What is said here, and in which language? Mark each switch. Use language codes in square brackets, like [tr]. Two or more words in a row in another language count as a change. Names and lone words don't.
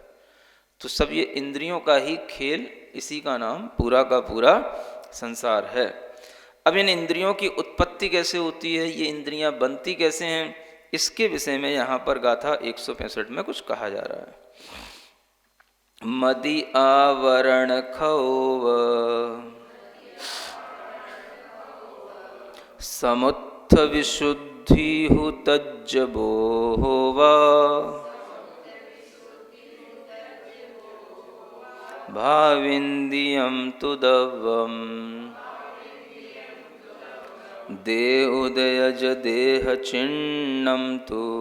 [hi] तो सब ये इंद्रियों का ही खेल, इसी का नाम पूरा का पूरा संसार है। अब इन इंद्रियों की उत्पत्ति कैसे होती है, ये इंद्रियां बनती कैसे हैं, इसके विषय में यहाँ पर गाथा 165 में कुछ कहा जा रहा है। [pra] मदि आवरण खौव समुत्थ विशुद्धि हु तज्जबो होवा भावेन्द्रियं तु दव्यम् देहोदयज देहचिन्नं तु।